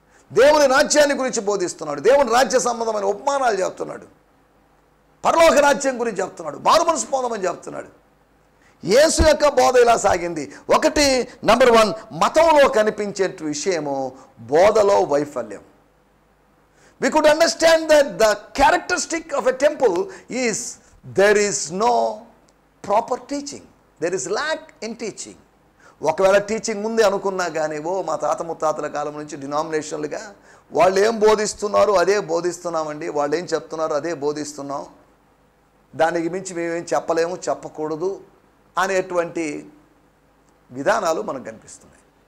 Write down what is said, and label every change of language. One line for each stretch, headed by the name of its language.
Telugu: దేవుని రాజ్యాన్ని గురించి బోధిస్తున్నాడు, దేవుని రాజ్య సంబంధమైన ఉపమానాలు చెప్తున్నాడు, పరలోక రాజ్యం గురించి చెప్తున్నాడు, మారుమనసు పొందమని చెప్తున్నాడు. యేసు యొక్క బోధ ఇలా సాగింది. ఒకటి, నంబర్ 1, మతంలో కనిపించే విషయము బోధలో వైఫల్యం.
English: We could understand that the characteristic of a temple is there is no proper teaching. There is lack in teaching.
Telugu: ఒకవేళ టీచింగ్ ఉంది అనుకున్నా కానీ, మా తాత ముత్తాతల కాలం నుంచి డినామినేషన్లుగా వాళ్ళు ఏం బోధిస్తున్నారు అదే బోధిస్తున్నామండి, వాళ్ళు ఏం చెప్తున్నారు అదే బోధిస్తున్నాం, దానికి మించి మేమేం చెప్పలేము, చెప్పకూడదు అనేటువంటి విధానాలు మనకు కనిపిస్తున్నాయి.